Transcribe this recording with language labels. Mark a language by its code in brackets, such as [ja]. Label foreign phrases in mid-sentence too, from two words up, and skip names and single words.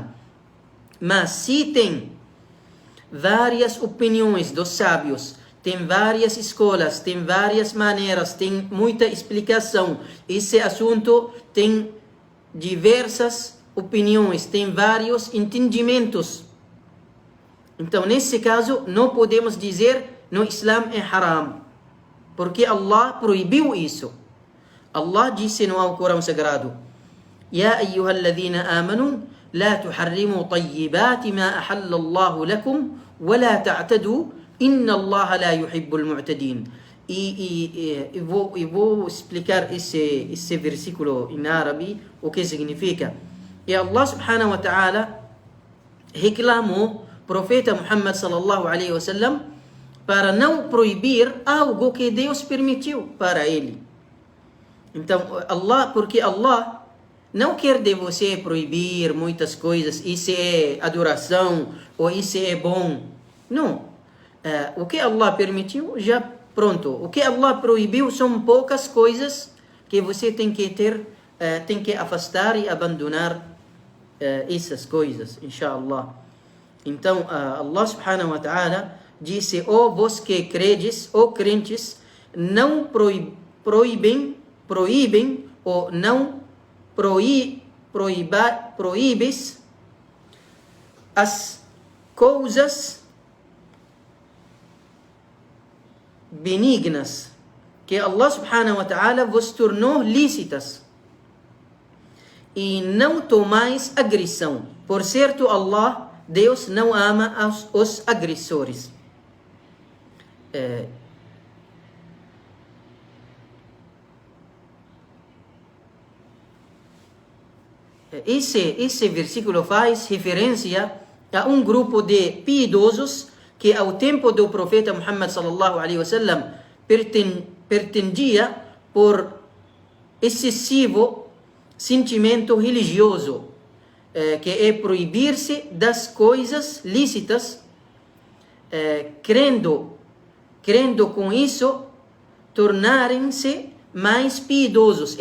[pt] Mas se tem várias opiniões dos sábios, tem várias escolas, tem várias maneiras, tem muita explicação, esse assunto tem diversas opiniões, tem vários entendimentos. Então, nesse caso, não podemos dizer no Islã é haram, porque Allah proibiu isso. Allah disse no Alcorão Sagrado: [ar] يا أيها الذين آمنوا لا تحرموا طيبات ما أحل الله لكم ولا تعتدوا إن الله لا يحب المعتدين. [pt] E vou explicar esse versículo em árabe, o que significa. E Allah [ar] سبحانه وتعالى [pt] reclamou profeta Muhammad [ar] صلى الله عليه وسلم [pt] para não proibir algo que Deus permitiu para ele. Então, porque Allah não quer de você proibir muitas coisas, isso é adoração, ou isso é bom. Não. O que Allah permitiu, já pronto. O que Allah proibiu são poucas coisas que você tem que afastar e abandonar essas coisas, inshallah. Então, Allah [ar] سبحانه وتعالى [pt] disse: vós que credes, crentes, não proíbem ou não proíbes as coisas benignas que Allah [ar] سبحانه وتعالى [pt] vos tornou lícitas, e não tomais agressão. Por certo, Allah, Deus, não ama os agressores. Esse versículo faz referência a um grupo de piedosos que ao tempo do profeta Muhammad [ar] صلى الله عليه وسلم [pt] pertendia por excessivo sentimento religioso, que é proibir-se das coisas lícitas, crendo com isso, tornarem-se mais piedosos.